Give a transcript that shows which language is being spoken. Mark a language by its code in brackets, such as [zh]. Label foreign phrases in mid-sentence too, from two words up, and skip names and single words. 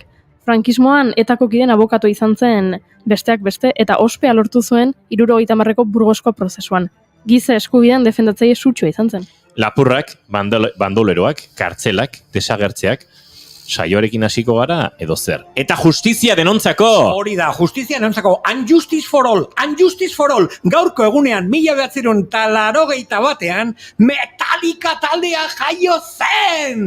[eu] Frankismoan etako kideen abokatu izan zen besteak beste eta ospea lortu zuen 70ko Burgosko prozesuan. Giza eskubideen defendatzaile sutsua izan zen. Lapurrak, bandoleroak, kartzelak, desagertzeak, saioarekin hasiko gara edo zer. Eta justizia denontzako! Hori da, justizia nantzako, [en] unjustice for all, unjustice for all. [eu] Gaurko egunean, 1981 Metallica taldea jaio zen!